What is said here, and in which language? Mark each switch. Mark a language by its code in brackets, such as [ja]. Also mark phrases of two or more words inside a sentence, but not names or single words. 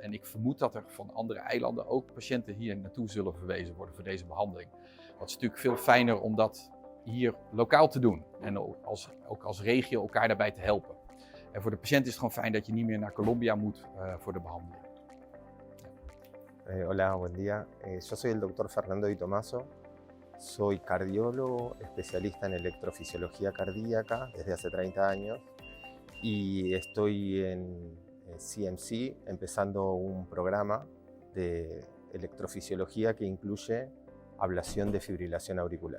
[nl] En ik vermoed dat er van andere eilanden ook patiënten hier naartoe zullen verwezen worden voor deze behandeling. Dat is natuurlijk veel fijner om dat hier lokaal te doen. En ook als regio elkaar daarbij te helpen. En voor de patiënt is het gewoon fijn dat je niet meer naar Colombia moet voor de behandeling. [es] Hola, buen día. Yo soy el doctor Fernando Di Tommaso. Soy cardiólogo, especialista en electrofisiología cardíaca desde hace 30 años y estoy en CMC empezando un programa de electrofisiología que incluye ablación de fibrilación auricular.